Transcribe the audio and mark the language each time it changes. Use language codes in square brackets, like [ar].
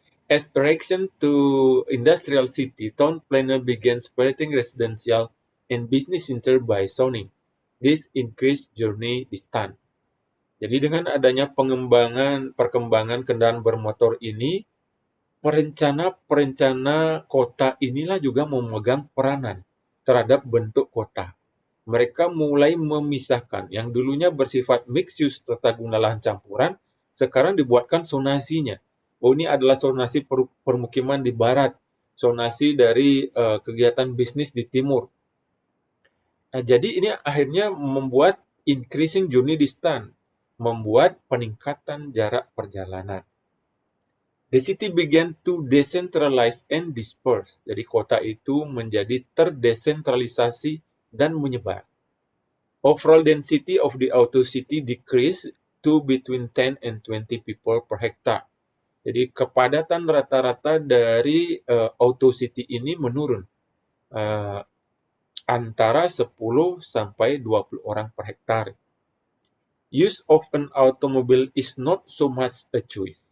[en] As erection to industrial city, town planner began separating residential and business center by zoning. This increased journey distance. [id] Jadi dengan adanya perkembangan kendaraan bermotor ini, perencana kota inilah juga memegang peranan terhadap bentuk kota. Mereka mulai memisahkan yang dulunya bersifat mixed use tata guna lahan campuran, sekarang dibuatkan zonasinya. Oh, ini adalah zonasi permukiman di barat, zonasi dari kegiatan bisnis di timur. Nah, jadi ini akhirnya membuat [en] increasing journey distance, [id] membuat peningkatan jarak perjalanan. [en] The city began to decentralize and disperse. [id] Jadi kota itu menjadi terdesentralisasi dan menyebar. [en] Overall density of the auto city decreased to between 10 and 20 people per hectare. [id] Jadi kepadatan rata-rata dari auto city ini menurun antara 10 sampai 20 orang per hektar. [en] Use of an automobile is not so much a choice.